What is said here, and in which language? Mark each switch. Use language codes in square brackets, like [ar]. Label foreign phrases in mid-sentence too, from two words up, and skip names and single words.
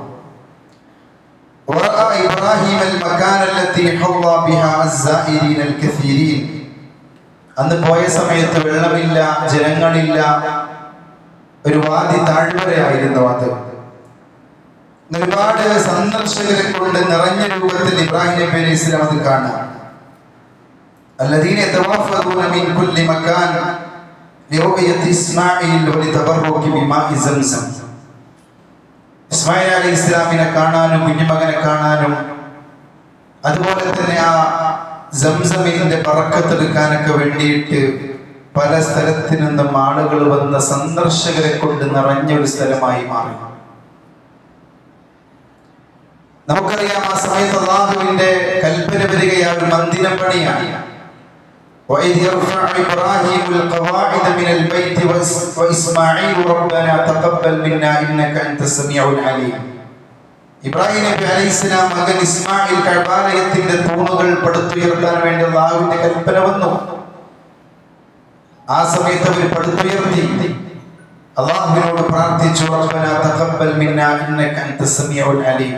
[ar] ورأى إبراهيم المكان التي حوى بها الزائرين الكثيرين. [ml] അന്ന് പോയ സമയത്ത് വെള്ളമില്ല, ജനങ്ങളില്ല, ഒരു വാദി താഴ്വരയായിരുന്നു അത്. ഒരുപാട് സന്ദർശകരെ കൊണ്ട് നിറഞ്ഞ രൂപത്തിൽ ഇബ്രാഹിം നബി [ar] عليه السلام [ml] അത് കാണാം. [ar] الذين يتوافدون من كل مكان لرؤية إسماعيل ولتبرك بماء زمزم. [ml] ഇസ്മായിൽ [ar] عليه السلام [ml] കാണാനും കുഞ്ഞുമകനെ കാണാനും അതുപോലെ തന്നെ ആ സംസമിന്റെ ബറക്കത്തെടുക്കാനൊക്കെ വേണ്ടിയിട്ട് പല സ്ഥലത്തു നിന്നും ആളുകൾ വന്ന സന്ദർശകരെ കൊണ്ട് നിറഞ്ഞ ഒരു സ്ഥലമായി മാറി. നമുക്കറിയാം ആ സമയത്ത് അല്ലാഹുവിന്റെ കൽപ്പന വരികയാ ഒരു മന്ദിരം പണിയാണ്. [ar] وإذ يرفع إبراهيم القواعد من البيت وإسماعيل ربنا تقبل منا إنك أنت السميع العليم. [ml] ഇബ്രാഹിം നബി അലൈഹിസ്സലാം മകൻ ഇസ്മായിൽ കഅബാലയത്തിന്റെ തൂണുകൾ പടുത്തുയർത്താൻ വേണ്ടി അല്ലാഹുവിന്റെ കൽപ്പന വന്നു. ആ സമയത്ത് അവർ പടുത്തുയർത്തി അല്ലാഹുവിനോട് പ്രാർത്ഥിച്ചു, [ar] ربنا تقبل منا إنك أنت السميع العليم.